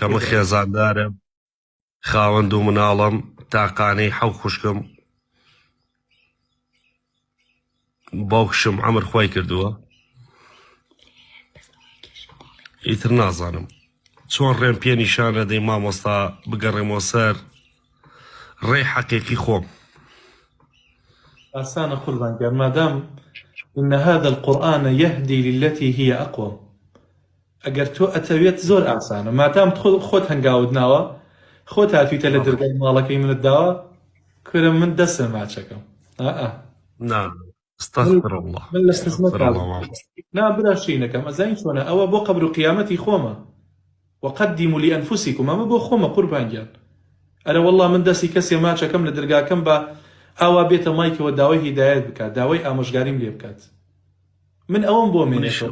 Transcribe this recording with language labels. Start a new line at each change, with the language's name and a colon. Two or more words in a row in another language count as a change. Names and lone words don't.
Central Kurdish: کەمە خێزاندارم خاوەند و مناڵم تاقانەی حەو خوشکم باوکشم عەمر خوای کردووە ئیتر نازانم چۆن ڕێم پێ نیشانە دەی مامۆستا بگەڕێمەوە سەر ڕێی حەقیقی خۆم آسانە قوربان گیان مادام
Arabic: إن هذا القرآن يهدي للتي هي أقوم
Central Kurdish: ئەگەر تۆ ئەتەوێت زۆر ئاسانە مادام خۆت هەنگاوت ناوە خۆت هاتوویتە لە دەرگای ماڵەکەی منت داوە کورە من دەستم ماچەکەم
Arabic: نا استغفر الله
Central Kurdish: من لە خزمەتا نا براشینەکەم ئەزانی چۆنە ئەوە بۆ قەبر و قیامەتی خۆمە
Arabic: وقدموا لأنفسكم
Central Kurdish: ئەمە بۆ خۆمە قوربان گیان ئەرە وەڵڵا من دەستی کەسێ ماچەکەم لە دەرگاکەم بە ئاوا بێتە مایکەوە داوای هیدایەت بکات داوای ئامۆژگاریم لێ بکات من ئەوم بۆ مێنێتەوە